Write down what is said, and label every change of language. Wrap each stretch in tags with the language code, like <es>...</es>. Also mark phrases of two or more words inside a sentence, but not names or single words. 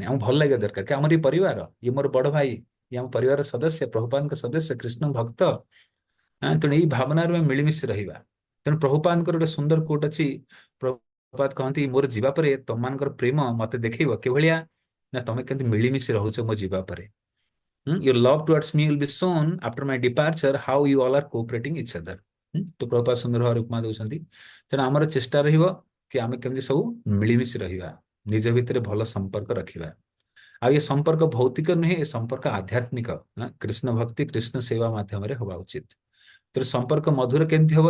<or>ଆମକୁ ଭଲ ଲାଗିବା ଦରକାର କି ଆମର ଏଇ ପରିବାର, ଇଏ ମୋର ବଡ ଭାଇ, ଇଏ ଆମ ପରିବାର ସଦସ୍ୟ, ପ୍ରଭୁପାଦଙ୍କ ସଦସ୍ୟ, କୃଷ୍ଣ ଭକ୍ତ। ତେଣୁ ଏଇ ଭାବନାରେ ଆମେ ମିଳିମିଶି ରହିବା। ତେଣୁ ପ୍ରଭୁପାଦଙ୍କର ଗୋଟେ ସୁନ୍ଦର କୋଟ ଅଛି। ପ୍ରଭୁପାଦ କହନ୍ତି, ମୋର ଯିବା ପରେ ତମମାନଙ୍କର ପ୍ରେମ ମତେ ଦେଖେଇବ କିଭଳିଆ, ନା ତମେ କେମିତି ମିଳିମିଶି ରହୁଛ ମୋ ଯିବା ପରେ।</or> <en>Your love towards me will be shown after my departure, how you all are cooperating each other।</en> <or>ତ ପ୍ରଭୁପାଦ ସୁନ୍ଦର ଭାବରେ ଉପମା ଦଉଛନ୍ତି। ତେଣୁ ଆମର ଚେଷ୍ଟା ରହିବ କି ଆମେ କେମିତି ସବୁ ମିଳିମିଶି ରହିବା, ନିଜ ଭିତରେ ଭଲ ସମ୍ପର୍କ ରଖିବା। ଆଉ ଏ ସମ୍ପର୍କ ଭୌତିକ ନୁହେଁ, ଏ ସମ୍ପର୍କ ଆଧ୍ୟାତ୍ମିକ। କୃଷ୍ଣ ଭକ୍ତି, କୃଷ୍ଣ ସେବା ମାଧ୍ୟମରେ ହବା ଉଚିତ। ତେଣୁ ସମ୍ପର୍କ ମଧୁର କେମିତି ହବ?</or>